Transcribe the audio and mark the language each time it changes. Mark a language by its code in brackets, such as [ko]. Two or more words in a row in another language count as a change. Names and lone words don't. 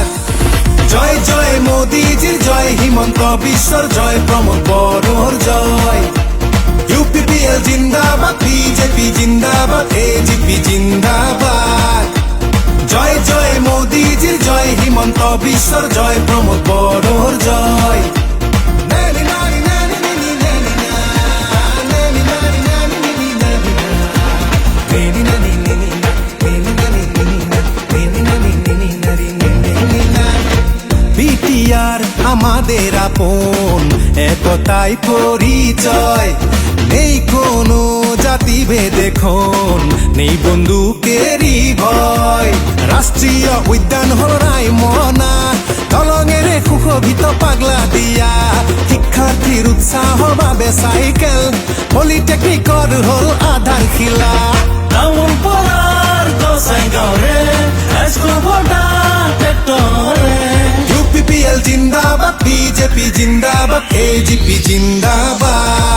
[bn] জয় জয় মোদীজির জয়, হিমন্ত বিশ্বর জয়, প্রমোদ বড়োর জয়। ইউপিপিএল জিন্দাবাদ, বিজেপি জিন্দাবাদ, এজিপি জিন্দাবাদ। জয় জয় মোদীজির জয়, হিমন্ত বিশ্বর জয়, প্রমোদ বড়োর জয়। বিটিআর আমাদের আপন, একতাই পরিচয়। নেই কোনো জাতিভেদ এখন, নেই বন্দুকেরই ভয়। [as] রাষ্ট্রীয় উদ্যান হল রায়মনা, দলঙেৰে সুশোভিত পাগলা দিয়া। শিক্ষাৰ্থীৰ উৎসাহৰ বাবে চাইকেল, পলিটেকনিকৰ হল আধাৰশিলা। তামোলপুৰৰ গোসাইগাঁৱৰে ইউপিপিএল জিন্দাবাদ, বিজেপি জিন্দাবাদ, এজিপি জিন্দাবাদ।